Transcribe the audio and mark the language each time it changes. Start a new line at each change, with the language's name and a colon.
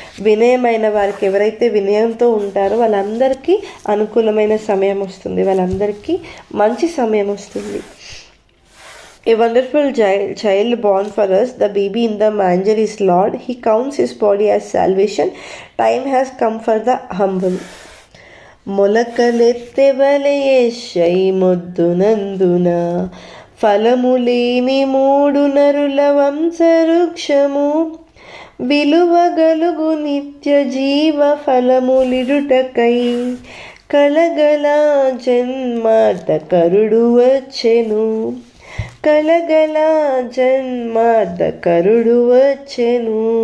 Telugu: వినయమైన వారికి, ఎవరైతే వినయంతో ఉంటారో వాళ్ళందరికీ అనుకూలమైన సమయం వస్తుంది, వాళ్ళందరికీ మంచి సమయం వస్తుంది.
English: A wonderful child born for us, the baby in the manger is Lord. He counts his body as salvation. Time has come for the humble.
Telugu: మొలకలెత్తెవలయేషై మొద్దునందున, ఫలములేని 3 నరుల వంశవృక్షము, విలువగలుగు నిత్య జీవ ఫలములిరుటకై, కలగల జన్మార్థకరుడు వచ్చెను, కలగల జన్మార్థకరుడు వచ్చెను.